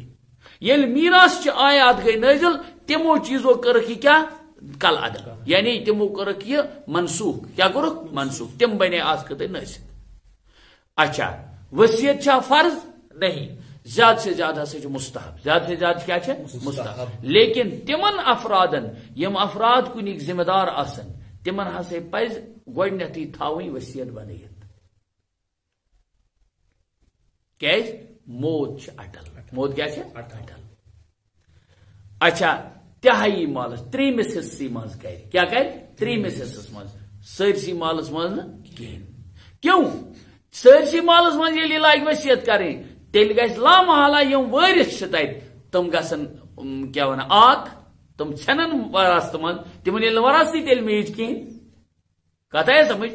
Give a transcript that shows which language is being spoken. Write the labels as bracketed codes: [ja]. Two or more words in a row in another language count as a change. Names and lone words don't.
[ks] ییٚلہِ میراث چہِ آیات گٔے نٲزِل تِمو چیٖزو کٔرٕکھ یہِ کیٛاہ کل عدم، یعنی تِمو کٔرٕکھ یہِ منسوخ، کیٛاہ کوٚرُکھ منسوخ، تِم بنے آز خٲطرٕ نٲسِک۔ اچھا وصیت چھا فرض؟ نہیں، [ur] زیادہ سے زیادہ [ks] ہسا مستحب، [ur] زیادہ سے زیادہ کیا ہے مستحب، [ks] لیکن تمن افرادن یم افراد کنک ذمہ دار آسن تمن ہسا پز گۄڈنیتھٕے تھاوٕنۍ وصیت بنٲیِتھ، کیٛازِ موت چھِ اٹل، موت کیا چھِ اٹل۔ اچھا تہائی مالس ترٛیٚیمِس حصسٕے منٛز کرِ کیا کرِ، ترٛیٚیمِس حصس منٛز، سٲرسٕے مالس منٛز نہٕ کِہیٖنۍ، کیوں سٲرسٕے مالس منٛز ییٚلہِ یہِ لاگہِ وصیت کرٕنۍ تیل گژھِ لامحالہ یم وٲرث چھِ تتہِ تم گژھن کیا ونان آک، تم ژھنن وراثتہٕ منٛز، تمن ییٚلہِ نہٕ وراثتی تیٚلہِ میٖج کِہیٖنۍ، کتھ آیا سمجھ۔